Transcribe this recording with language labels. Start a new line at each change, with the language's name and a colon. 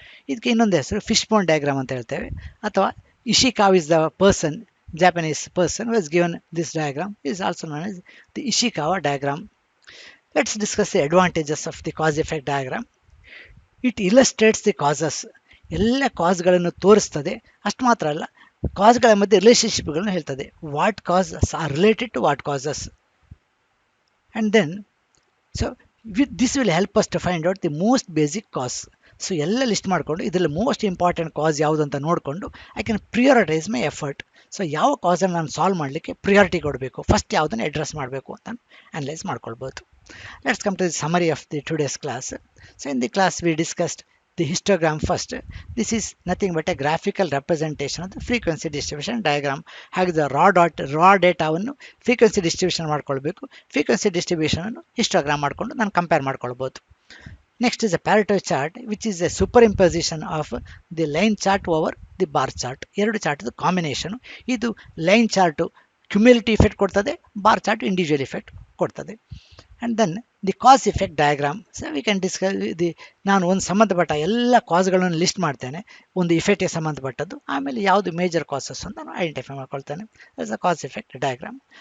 Kannada: ಇದಕ್ಕೆ ಇನ್ನೊಂದು ಹೆಸರು ಫಿಶ್ ಬೋನ್ ಡಯಾಗ್ರಾಮ್ ಅಂತ ಹೇಳ್ತೇವೆ.
English: ಅಥವಾ Ishikawa is the person, Japanese person who has given this diagram, is also known as the Ishikawa diagram. Let's discuss the advantages of the cause effect diagram. It illustrates the causes.
Kannada: ಎಲ್ಲ ಕಾಸ್ಗಳನ್ನು ತೋರಿಸ್ತದೆ. ಅಷ್ಟು ಮಾತ್ರ ಅಲ್ಲ, ಕಾಸ್ಗಳ ಮಧ್ಯೆ ರಿಲೇಷನ್ಶಿಪ್ಗಳನ್ನು ಹೇಳ್ತದೆ.
English: What causes are related to what causes. And then so this will help us to find out the most basic cause.
Kannada: So ಎಲ್ಲ list ಮಾಡಿಕೊಂಡು ಇದರಲ್ಲಿ ಮೋಸ್ಟ್ ಇಂಪಾರ್ಟೆಂಟ್ ಕಾಸ್ ಯಾವುದು ಅಂತ ನೋಡಿಕೊಂಡು
English: I can prioritize my effort.
Kannada: So ಯಾವ ಕಾಸನ್ನು ನಾನು solve ಮಾಡಲಿಕ್ಕೆ ಪ್ರಿಯಾರಿಟಿ ಕೊಡಬೇಕು, ಫಸ್ಟ್ ಯಾವುದನ್ನು ಅಡ್ರೆಸ್ ಮಾಡಬೇಕು ಅಂತ ಅನಲೈಸ್ ಮಾಡ್ಕೊಳ್ಬೋದು.
English: Let's come to the summary of the today's class. So in the class we discussed the histogram first. This is nothing but a graphical representation of the frequency distribution diagram.
Kannada: ಹಾಗಿದ್ರೆ ರಾ ಡೇಟಾವನ್ನು frequency distribution ಮಾಡ್ಕೊಳ್ಬೇಕು. Frequency ಡಿಸ್ಟ್ರಿಬ್ಯೂಷನನ್ನು histogram ಮಾಡಿಕೊಂಡು ನಾನು compare ಮಾಡ್ಕೊಳ್ಬೋದು.
English: Next is a Pareto chart, which is a superimposition of the line chart over the bar chart.
Kannada: ಎರಡು ಚಾರ್ಟ್ದು combination. ಇದು line chart cumulative effect ಕೊಡ್ತದೆ, bar chart individual effect ಕೊಡ್ತದೆ.
English: And then the cause effect diagram. So we can discuss
Kannada: ನಾನು ಒಂದು ಸಂಬಂಧಪಟ್ಟ ಎಲ್ಲ ಕಾಸ್ಗಳನ್ನು list ಮಾಡ್ತೇನೆ, ಒಂದು ಇಫೆಕ್ಟ್ಗೆ ಸಂಬಂಧಪಟ್ಟದ್ದು. ಆಮೇಲೆ ಯಾವುದು ಮೇಜರ್ ಕಾಸಸ್ ಅಂತ ನಾನು identify ಮಾಡ್ಕೊಳ್ತೇನೆ.
English: That's a cause effect diagram.